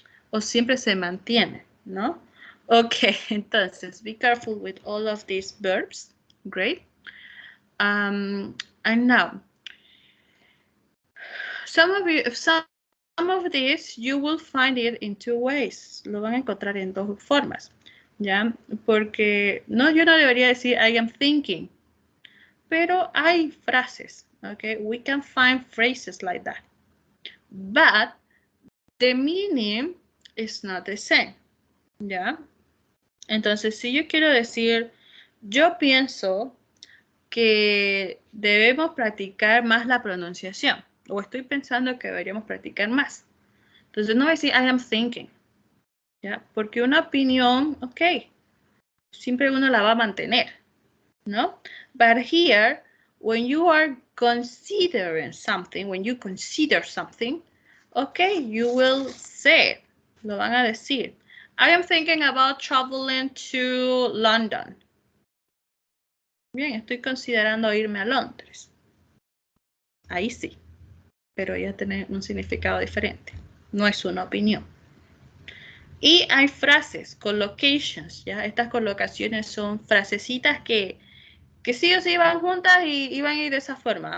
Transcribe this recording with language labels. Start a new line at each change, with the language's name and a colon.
Spanish: O siempre se mantienen, ¿no? Ok.
English: Entonces, be careful with all of these verbs. Great. And now, some of these you will find it in two ways.
Spanish: Lo van a encontrar en dos formas, ¿ya? Porque yo no debería decir
English: I am thinking,
Spanish: pero hay frases, okay?
English: We can find phrases like that, but the meaning is not the same, ¿ya?
Spanish: Entonces, si yo quiero decir, yo pienso que debemos practicar más la pronunciación. O estoy pensando que deberíamos practicar más. Entonces no voy a decir
English: I am thinking.
Spanish: ¿Ya? Porque una opinión, ok, siempre uno la va a mantener. ¿No?
English: But here, when you are considering something, when you consider something, okay, you will say,
Spanish: lo van a decir.
English: I am thinking about traveling to London.
Spanish: Bien, estoy considerando irme a Londres. Ahí sí, pero ya tiene un significado diferente. No es una opinión. Y hay frases, collocations, ¿ya? Estas colocaciones son frasecitas que sí o sí van juntas y van a ir de esa forma.